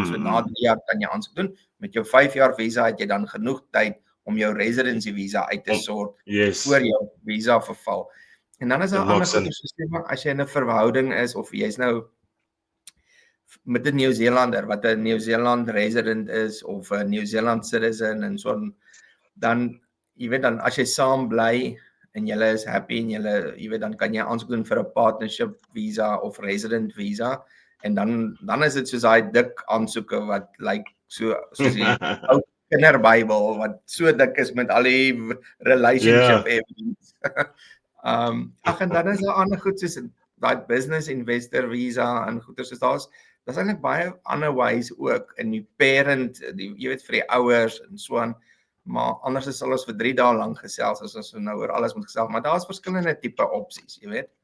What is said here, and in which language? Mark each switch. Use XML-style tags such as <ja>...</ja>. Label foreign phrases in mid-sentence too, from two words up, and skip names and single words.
<af>So na 3 jaar kan jy aansoek doen. Met jou 5 jaar visa het jy dan genoeg tyd om jou</af> <en>residency visa</en> <af>uit te sort voor jou visa verval. En dan is daar ander goeie as jy in 'n verhouding is of jy's nou met 'n New Zealander wat 'n New Zealand resident is of 'n New Zealand citizen en so dan jy weet dan as jy saam bly en julle is happy en jy weet dan kan jy aansoek doen vir 'n</af> <en>partnership visa</en> <af>of</af> <en>resident visa</en> <af>en dan is dit soos daai dik aansoeke wat lyk soos die ou kinderbybel wat so dik is met al die</af> <en>relationship evidence.</en> <af>En dan is daar ander goed soos daai</af> <en>business investor visa</en> <af>en goeie soos daar's eintlik baie ander ways ook in die parent, jy weet vir die ouers en so aan, maar anders sal ons vir 3 dae lank gesels as ons nou oor alles moet gesels, maar daar's verskillende tipe opsies, jy weet.</af>